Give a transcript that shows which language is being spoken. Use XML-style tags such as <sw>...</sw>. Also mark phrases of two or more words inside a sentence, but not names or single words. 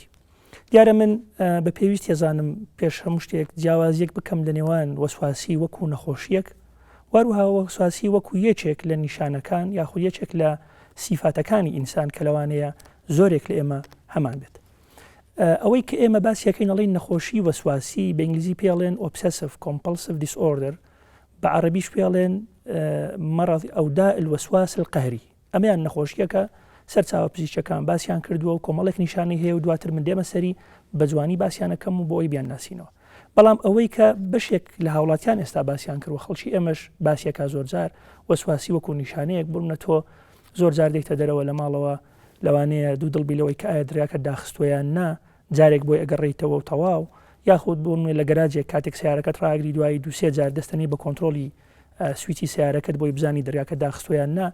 <ckb>دیارە من بە پێویست ێزانم پێش هەموو شتێک جیاوازیەک بکەم لە نێوان وەسواسی وەکو نەخۆشیەک، واروها وەسواسی وەکو یەکێک لە نیشانەکان یاخود یەکێک لە سیفاتەکانی ئینسان کە لەوانەیە زۆرێک لە ئێمە هەمان بێت. ئەوەی کە ئێمە باسیەکەین ئەڵێن نەخۆشی وەسواسی بە ئینگلیزی پێڵێن</ckb> <en>obsessive compulsive disorder،</en> <ckb>بە عەرەبیش پێڵێن مەرەض ئەو</ckb> <ar>داء الوسواس القهري.</ar> <ckb>ئەمەیان نەخۆشیەکە سەرچاوە پزیشکەکان باسییان کردووە و کۆمەڵێک نیشانەی هەیە و دواتر من دێمە سەری بە جوانی باسییانەکەم و بۆ ئەوی بیان ناسینەوە. بەڵام ئەوەی کە بەشێک لە هاوڵاتیان ئێستا باسییان کردوە خەڵکی ئێمەش باسیەکە زۆرجار وەسواسی وەکو نیشانەیەک بڕونە تۆ زۆر جار دێتە دەرەوە لە ماڵەوە لەوانەیە دوو دڵبیلەوەی کە ئایا دراکە داخستویان نا جارێک بۆی ئەگەڕێیتەوە و تەواو، یاخود بۆ لە گەراجێک کاتێک سیارەکەت ڕاگری دوایی دووسێ جار دەستنی بە کۆنتترۆلی سویتی سیارەکەت بۆی بزانی دەریاکە داخستویان نا.</ckb>